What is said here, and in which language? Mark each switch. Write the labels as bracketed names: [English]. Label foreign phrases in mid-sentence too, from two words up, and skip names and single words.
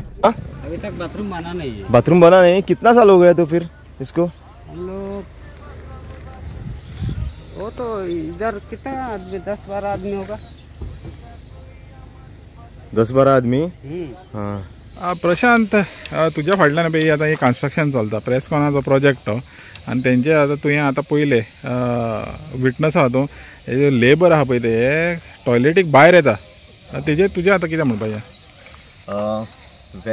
[Hindi] अभी तक बाथरूम बना नहीं है। बाथरूम बना नहीं? कितना साल हो गया तो फिर इसको? हम लोग वो तो इधर कितना आदमी, 10-12 आदमी होगा। 10-12 आदमी? हाँ। [Konkani] प्रशांत, तुझ्या फाटल्यान पळय आता हे कन्स्ट्रक्शन चलता प्रेसकॉनाचो प्रोजेक्ट आणि तेंचे आता तुवें आता पयले विटनस आहा तूं हे जे लेबर आहा पळय ते टॉयलेटीक भायर येता तेजे तुजें आता कितें म्हणपाचें?